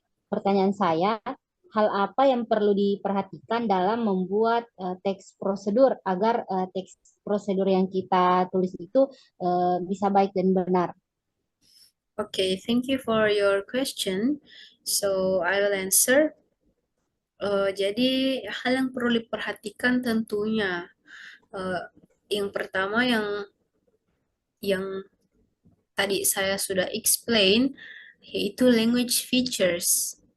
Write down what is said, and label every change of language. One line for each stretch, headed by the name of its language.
Indonesian: Pertanyaan saya, hal apa yang perlu diperhatikan dalam membuat teks prosedur agar teks prosedur yang kita tulis itu bisa baik dan benar?
English: Okay, thank you for your question. So I will answer.
Indonesian: Jadi hal yang perlu diperhatikan tentunya yang pertama yang tadi saya sudah explain, yaitu language features.